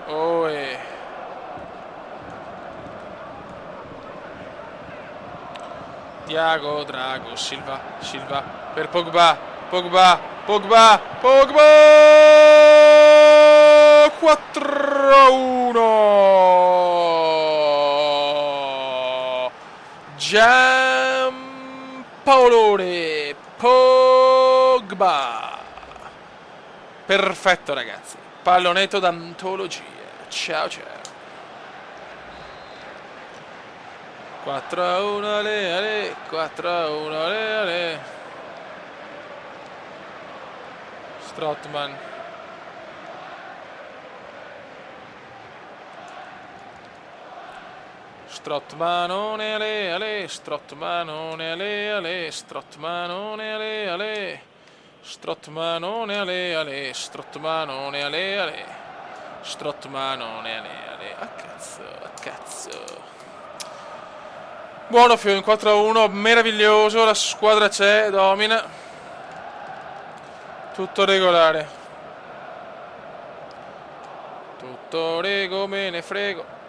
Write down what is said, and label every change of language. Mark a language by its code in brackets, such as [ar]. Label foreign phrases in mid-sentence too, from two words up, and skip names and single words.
[it] Thiago, Drago, Silva per Pogba 4-1. Giampaolone Pogba. Perfetto, ragazzi. Pallonetto d'antologia. Ciao. 4-1, ale. 4-1, ale. Strootman. Strootmanone, ale. Strootmanone, ale. Strootmanone, ale. Strootmanone, ale. Strootmanone, ale. Strootmanone, ale. A cazzo. Buono Fiore, 4-1, meraviglioso, la squadra c'è, domina. Tutto regolare. Tutto rego, me ne frego.